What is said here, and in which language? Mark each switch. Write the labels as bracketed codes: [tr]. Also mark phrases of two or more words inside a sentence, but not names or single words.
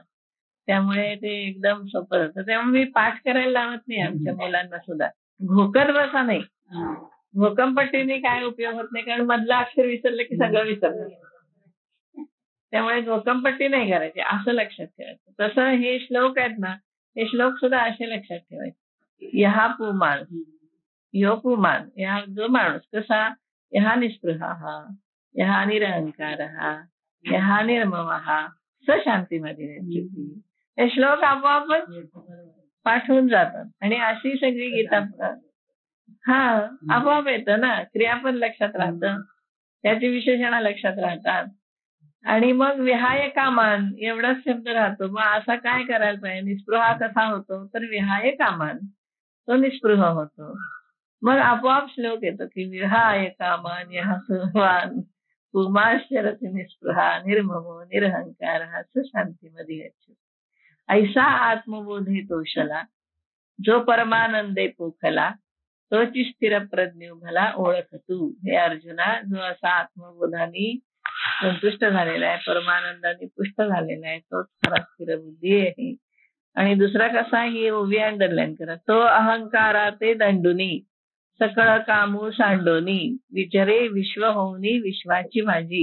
[mr] त्यामुळे ते एकदम सोपं होतं. त्यामुळे मी पाठ करायला लावत नाही आमच्या मुलांना सुद्धा. घोकत बसा नाही. घोकंपट्टीने काय उपयोग होत नाही, कारण मधलं अक्षर विसरलं की सगळं विसरलं. त्यामुळे घोकंपट्टी नाही करायची, असं लक्षात ठेवायचं. तसं हे श्लोक आहेत ना, हे श्लोक सुद्धा असे लक्षात ठेवायचे. [sa] यहा पुमान, यो पुमान, [mr] या जो माणूस कसा, [sa] यहा निस्पृहा, यहा निरहंकारः, यहा निर्ममः स शांतीमध्ये. [mr] हे श्लोक आपोआपच पाठ होऊन जातात. आणि अशी सगळी गीता आपोआप येतं ना. क्रियापद लक्षात राहतं, त्याची विशेषणं लक्षात राहतात, आणि मग [sa] विहाय कामान [mr] एवढाच शब्द राहतो. मग असा काय करायला पाहिजे, निस्पृहा कसा होतो, तर [sa] विहाय कामान [mr] तो निस्पृह होतो. मग आपोआप श्लोक येतो की [sa] विहाय कामान यहा सर्वान पुमाश्चरति निस्पृहा निर्ममो निरहंकारः स शांतीमध्ये गच्छति. [mr] ऐसा आत्मबोधे तोषला, जो परमानंदे पोखला, तोची स्थिर प्रज्ञ भला ओळख तू. हे अर्जुना, जो असा आत्मबोधाने संतुष्ट झालेला आहे, परमानंदाने पुष्ट झालेला आहे, तोच खरा स्थिर बुद्धी आहे. आणि दुसरा कसा, ही ओवी अंडरलाईन करा, तो अहंकारा ते दंडुनी सकळ कामू सांडोनी विचारे विश्व होऊनी विश्वाची माझी.